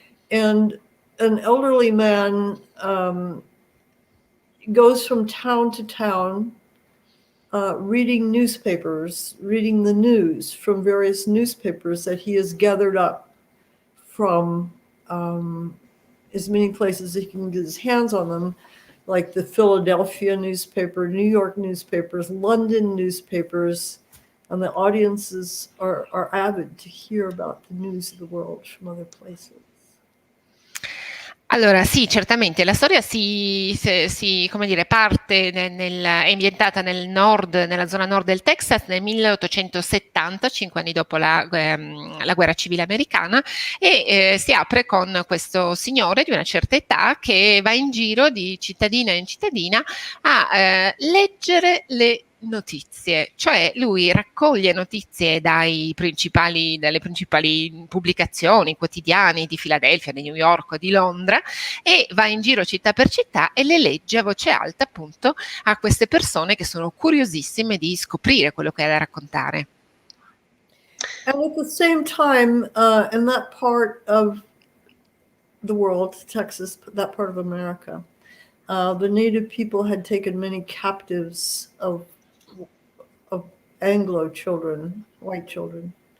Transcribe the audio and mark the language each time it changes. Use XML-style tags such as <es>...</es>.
<en>And an elderly man goes from town to town reading newspapers, reading the news from various newspapers that he has gathered up from as many places as he can get his hands on them, like the Philadelphia newspaper, New York newspapers, London newspapers, and the audiences are avid to hear about the news of the world from other places.</en> <it>Allora sì, certamente la storia come dire, parte è ambientata nel nord, nella zona nord del Texas nel 1870, 5 anni dopo la guerra civile americana, e si apre con questo signore di una certa età che va in giro di cittadina in cittadina a leggere le notizie, cioè lui raccoglie notizie dalle principali pubblicazioni quotidiani di Filadelfia, di New York, di Londra, e va in giro città per città e le legge a voce alta appunto a queste persone che sono curiosissime di scoprire quello che ha da raccontare.</it> <en>And at the same time, in that part of the world, Texas, that part of America, the native people had taken many captives of Anglo children, white children.</en>